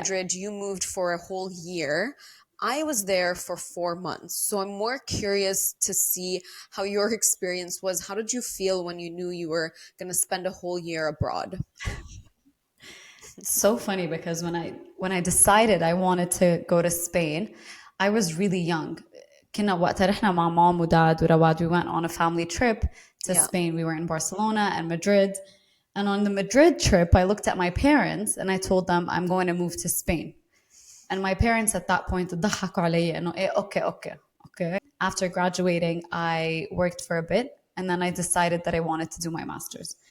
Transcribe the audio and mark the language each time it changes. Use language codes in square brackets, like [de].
[en] Madrid, you moved for a whole year. I was there for 4 months. So I'm more curious to see how your experience was. How did you feel when you knew you were going to spend a whole year abroad? So funny because when I decided I wanted to go to Spain, I was really young. [ar] كنا وقتها رحنا مع [en] mom [ar] وداد ورواد. [en] We went on a family trip to Yeah. Spain. We were in Barcelona and Madrid. And on the Madrid trip, I looked at my parents and I told them I'm going to move to Spain. And my parents at that point [ar] ضحكوا علي انه ايه [en] okay. After graduating, I worked for a bit and then I decided that I wanted to do my master's.